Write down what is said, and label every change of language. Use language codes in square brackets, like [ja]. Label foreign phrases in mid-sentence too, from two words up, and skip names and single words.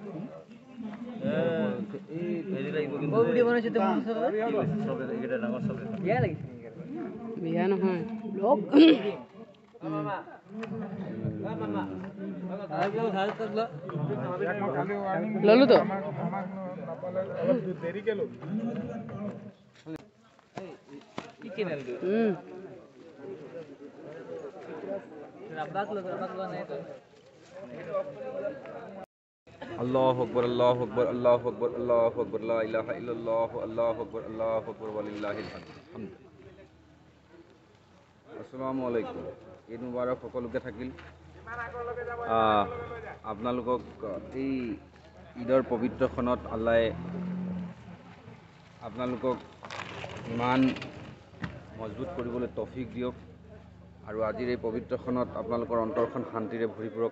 [as] বিয়া নহয় ব্লগ ললো তো [ar] الله أكبر الله أكبر الله أكبر الله أكبر لا إله إلا الله الله أكبر الله أكبر ولله الحمد. السلام عليكم عيد مبارك [as] সকলোকে থাকিল। আপোনালোকক এই ঈদৰ পবিত্ৰ ক্ষণত আল্লাহে আপোনালোকক ইমান মজবুত কৰিবলৈ তৌফিক দিয়ক আৰু আজিৰ এই পবিত্ৰ ক্ষণত আপোনালোকৰ অন্তৰখন শান্তিৰে ভৰিপূৰক।